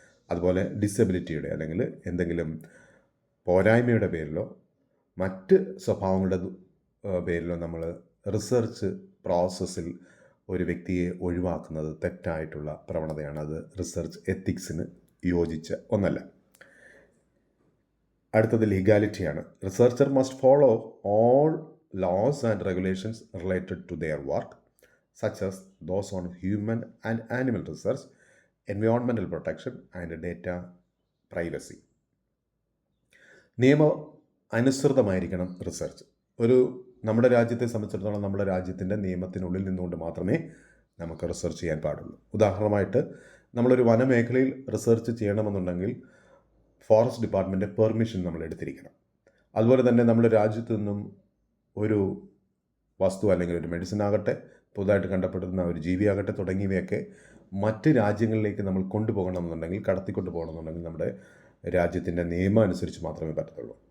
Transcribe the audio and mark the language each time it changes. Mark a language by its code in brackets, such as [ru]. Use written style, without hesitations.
[ml] അതുപോലെ ഡിസബിലിറ്റിയുടെ അല്ലെങ്കിൽ എന്തെങ്കിലും പോരായ്മയുടെ പേരിലോ മറ്റ് സ്വഭാവങ്ങളുടെ പേരിലോ നമ്മൾ റിസർച്ച് പ്രോസസ്സിൽ ഒരു വ്യക്തിയെ ഒഴിവാക്കുന്നത് തെറ്റായിട്ടുള്ള പ്രവണതയാണ്. അത് റിസർച്ച് എത്തിക്സിന് യോജിച്ച ഒന്നല്ല. അടുത്തത് ലീഗാലിറ്റിയാണ്. [en] Researcher must follow all laws and regulations related to their work, such as those on human and animal research, environmental protection and data privacy. [ml] നിയമ അനുസൃതമായിരിക്കണം റിസർച്ച്. നമ്മുടെ രാജ്യത്തെ സംബന്ധിച്ചിടത്തോളം നമ്മുടെ രാജ്യത്തിൻ്റെ നിയമത്തിനുള്ളിൽ നിന്നുകൊണ്ട് മാത്രമേ നമുക്ക് റിസർച്ച് ചെയ്യാൻ പാടുള്ളൂ. ഉദാഹരണമായിട്ട് നമ്മളൊരു വനമേഖലയിൽ റിസർച്ച് ചെയ്യണമെന്നുണ്ടെങ്കിൽ ഫോറസ്റ്റ് ഡിപ്പാർട്ട്മെൻറ്റ് പെർമിഷൻ നമ്മൾ എടുത്തിരിക്കണം. അതുപോലെ തന്നെ നമ്മുടെ രാജ്യത്തു നിന്നും ഒരു വസ്തു അല്ലെങ്കിൽ ഒരു മെഡിസിൻ ആകട്ടെ, പുതുതായിട്ട് കണ്ടെപ്പെടുന്ന ഒരു ജീവിയാകട്ടെ തുടങ്ങിയവയൊക്കെ മറ്റ് രാജ്യങ്ങളിലേക്ക് നമ്മൾ കൊണ്ടുപോകണമെന്നുണ്ടെങ്കിൽ, കടത്തിക്കൊണ്ട് പോകണമെന്നുണ്ടെങ്കിൽ നമ്മുടെ രാജ്യത്തിൻ്റെ നിയമം അനുസരിച്ച് മാത്രമേ പറ്റത്തുള്ളൂ.